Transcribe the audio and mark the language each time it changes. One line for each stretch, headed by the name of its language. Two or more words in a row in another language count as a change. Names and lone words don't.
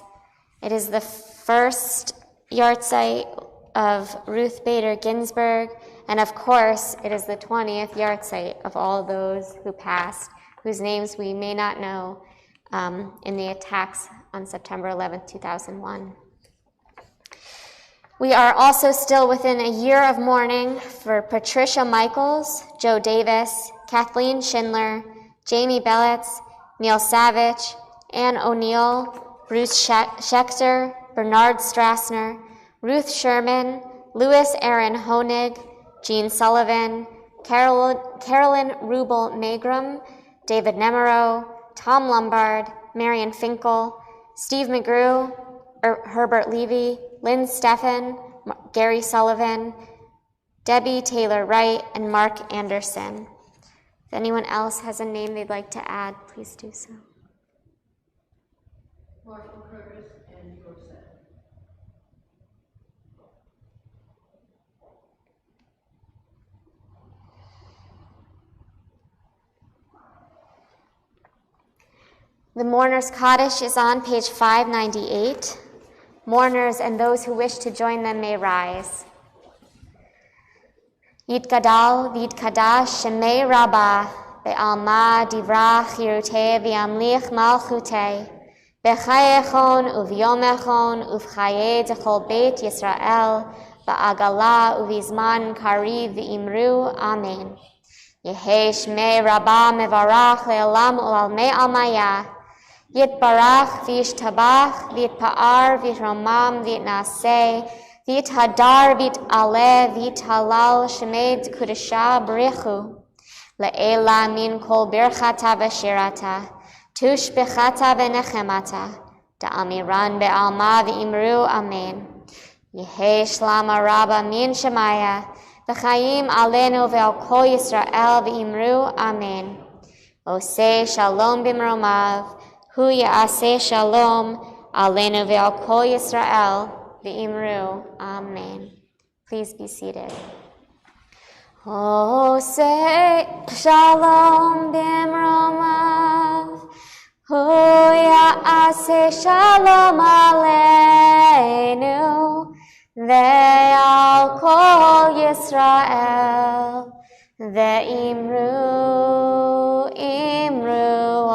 English: It is the first yahrzeit of Ruth Bader Ginsburg, and of course, it is the 20th yahrzeit of all those who passed, whose names we may not know in the attacks on September 11th, 2001. We are also still within a year of mourning for Patricia Michaels, Joe Davis, Kathleen Schindler, Jamie Bellitz, Neil Savage, Ann O'Neill, Bruce Schechter, Bernard Strassner, Ruth Sherman, Louis Aaron Honig, Jean Sullivan, Carolyn Rubel Magrum, David Nemero, Tom Lombard, Marion Finkel, Steve McGrew, Herbert Levy, Lynn Steffen, Gary Sullivan, Debbie Taylor Wright, and Mark Anderson. If anyone else has a name they'd like to add, please do so. Marshall Curtis and Josette. The Mourner's Kaddish is on page 598. Mourners and those who wish to join them may rise.
Aramaic: יתגדל ויתקדש שמה רבא בעלמא די ברא כרעותה וימליך מלכותה בחייכון וביומיכון ובחיי דכל בית ישראל בעגלא ובזמן קריב ואמרו אמן. יהא שמה רבא מברך לעלם ולעלמי עלמיא יתברך וישתבח ויתפאר ויתרומם ויתנשא ויתהדר ויתעלה ויתהלל שמה דקדשא בריך הוא לעלא מן כל ברכתא ושירתא תשבחתא ונחמתא דאמירן בעלמא ואמרו אמן. יהא שלמא רבא מן שמיא וחיים עלינו ועל כל ישראל ואמרו אמן.
Hebrew: עושה שלום במרומיו הוא יעשה שלום עלינו ועל כל ישראל ואמרו.
English: Amen. Please be seated.
Hebrew: עושה שלום במרומיו הוא יעשה שלום עלינו ועל כל ישראל ואמרו אמרו.